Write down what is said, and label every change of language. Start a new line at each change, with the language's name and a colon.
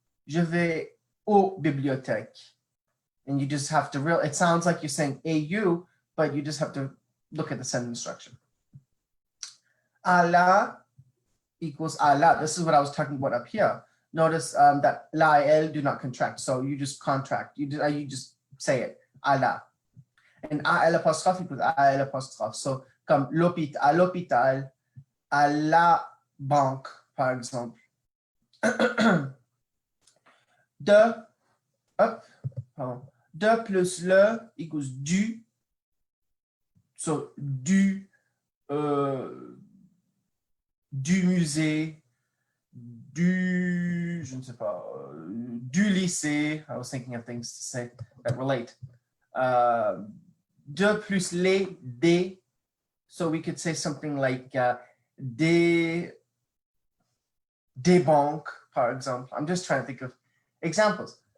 French: Je vais aux bibliothèques.
English: And you just have to it sounds like you're saying au, but you just have to look at the sentence structure. A la equals a la. This is what I was talking about up here. Notice that la et elle do not contract. So you just contract. You just say it. A la. And a l'apostrophe equals a l'apostrophe.
French: So comme à l'hôpital, à la banque, par exemple. De plus le equals du. So du musée, je ne sais pas, du lycée.
English: I was thinking of things to say that relate.
French: De plus les, des.
English: So we could say something like
French: des banques, par exemple.
English: I'm just trying to think of examples.